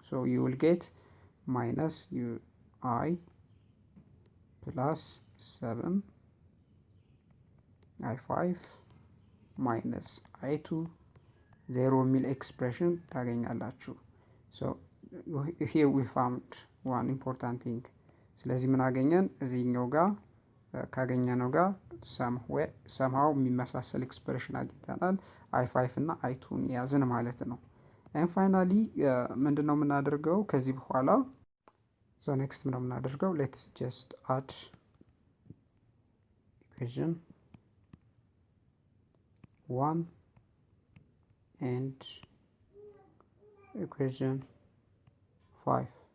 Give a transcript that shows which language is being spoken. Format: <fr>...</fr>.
<en>so you will get minus I plus 7 I5 minus I2 0</en> <am>የሚል ኤክስፕሬሽን ታገኛላችሁ.</am> <en>so here we found one important thing.</en> <am>ስለዚህ ምን አገኘን? እዚህኛው ጋር ካገኘነው ጋር somehow የሚመሳሰል ኤክስፕሬሽን አግኝተናል። I5 እና I2ን ያዝን ማለት ነው።</am> <en>and finally</en> <am>ምንድነው የምናደርገው ከዚህ በኋላ?</am> <en>so next</en> <am>ምንድነው የምናደርገው?</am> <en>let's just add equation 1 and equation 5.</en>